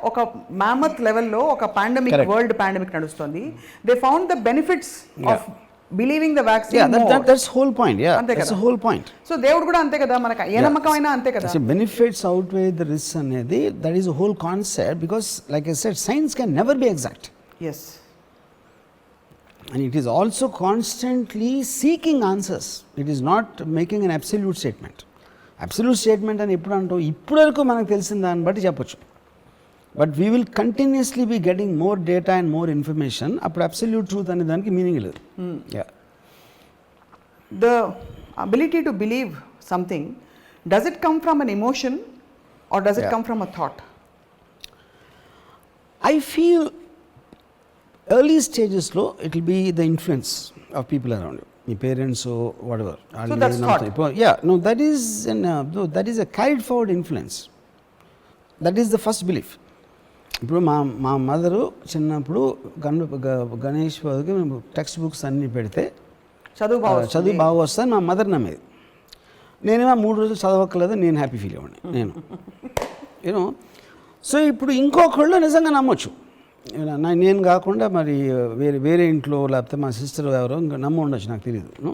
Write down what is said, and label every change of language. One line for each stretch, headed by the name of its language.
Telugu: ఒక మ్యామత్ లెవెల్లో ఒక పాండమిక్, వరల్డ్ పాండమిక్ నడుస్తుంది.
English: They found the benefits of believing the vaccine. That's whole point. Yeah, that's whole point.
Telugu: So దేవుడు కూడా అంతే కదా, మనకు ఏ నమ్మకమైనా అంతే కదా.
English: Benefits outweigh the risk అనేది that is a whole concept, because like I said science can never be exact. Yes. And it is also constantly seeking answers. It is not making an absolute statement.
Telugu: Absolute statement అని ఎప్పుడు అంటావు, ఇప్పటి వరకు మనకు తెలిసిన దాన్ని బట్టి చెప్పొచ్చు.
English: But we will continuously be getting more data and more information.
Telugu: అప్పుడు అబ్సల్యూట్ ట్రూత్ అనే దానికి మీనింగ్ లేదు.
English: The ability to believe something, does it come from an emotion or does it come from a thought? I feel early stages లో it will be the influence of people around you, your parents or whatever. So that's thought. Yeah, no, that is that is a carried forward influence. That is the first belief.
Telugu: ఇప్పుడు మా mother చిన్నప్పుడు గణేష్ బాబుకి మేము text books అన్నీ పెడితే చదువు బాగా వస్తాను మా మదర్ నమ్మేది. నేనేమో 3 రోజులు చదవక్కర్లేదు, నేను హ్యాపీ ఫీల్ అవ్వండి నేను యూనో. సో ఇప్పుడు ఇంకొకళ్ళు నిజంగా నమ్మొచ్చు, నేను కాకుండా మరి వేరే ఇంట్లో లేకపోతే మా సిస్టర్ ఎవరో ఇంకా నమ్మ ఉండొచ్చు, నాకు తెలియదు.